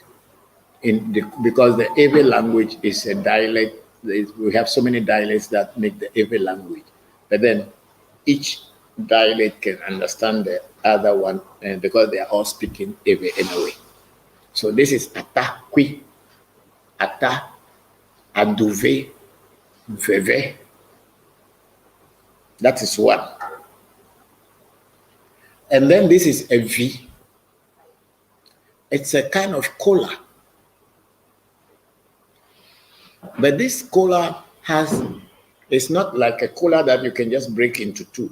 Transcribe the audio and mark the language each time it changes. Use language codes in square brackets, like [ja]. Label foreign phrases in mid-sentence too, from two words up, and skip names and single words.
[en] Because the Ewe language is a dialect, we have so many dialects that make the Ewe language. But then each dialect can understand the other one, and because they are all speaking Ewe anyway. So this is [ee] ata kui, ata, aduve, veve. [en] That is one. And then this is a V. It's a kind of cola. But this cola it's not like a cola that you can just break into two.